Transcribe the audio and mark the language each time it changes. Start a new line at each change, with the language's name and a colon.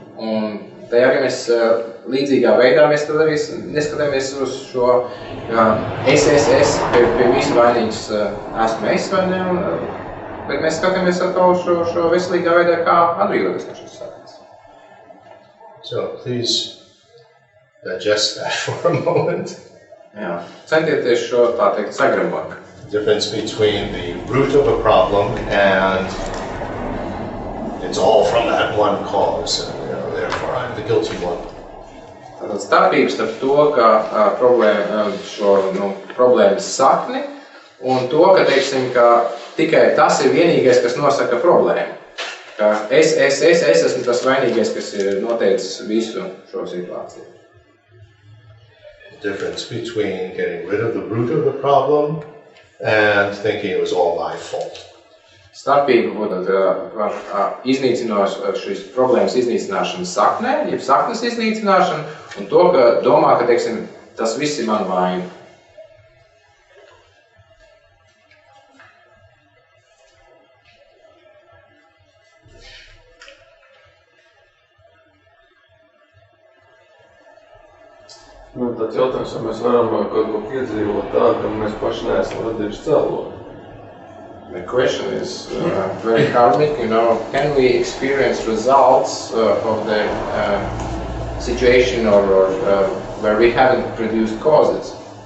Latvian: Un te arī mēs līdzīgā veidā mēs tad arī neskatāmies uz šo es, pie visu vainīgs esmu es, vai ne, bet mēs skatāmies atkal šo veselīgā veidā, kā atbrīvoties no šīs saknes.
English: So please digest that for a moment.
Latvian: Jā, centieties šo, tā teikt, sagremot.
English: The difference between the root of a problem and it's all from that one cause, and therefore I'm the guilty one.
Latvian: Tātad starpības starp to, ka problēmas sakni un to, ka, teiksim, ka tikai tas ir vienīgais, kas nosaka problēmu. Ka es esmu tas vainīgais, kas ir noteicis visu šo situāciju.
English: The difference between getting rid of the root of the problem and thinking it was all my fault.
Latvian: Starpība būtu iznīcināt šīs problēmas iznīcināšana saknē, jeb saknes iznīcināšana, un to, ka domā, ka, teiksim, tas viss ir man vaina. Tāds jautājums, vai mēs varam kaut ko piedzīvot tā, ka mēs paši neesam radījuši cēloni.
English: The question is very karmic, can we experience results of the situation or where we haven't produced causes?